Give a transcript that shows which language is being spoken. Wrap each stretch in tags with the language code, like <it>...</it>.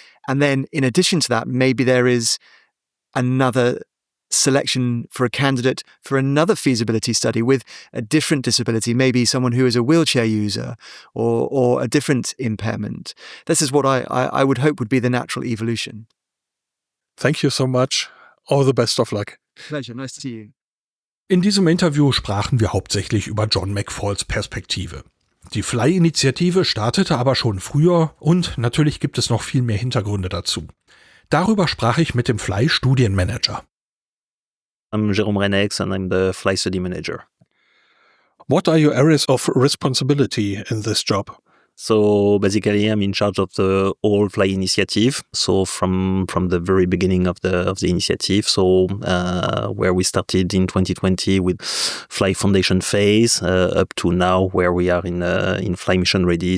<en>And then in addition to that, maybe there is another selection for a candidate for another feasibility study with a different disability, maybe someone who is a wheelchair user or a different impairment. This is what I would hope would be the natural evolution. Thank you so much. All the best of luck. Pleasure. Nice to see you.</en> <de>In diesem Interview sprachen wir hauptsächlich über John McFalls Perspektive. Die Fly-Initiative startete aber schon früher und natürlich gibt es noch viel mehr Hintergründe dazu. Darüber sprach ich mit dem Fly-Studienmanager.</de> <en>I'm Jerome Reineix and I'm the Fly Study Manager. What are your areas of responsibility in this job? So basically, I'm in charge of the whole Fly initiative. So from the very beginning of the initiative, so where we started in 2020 with Fly Foundation phase up to now, where we are in Fly Mission Ready.</en>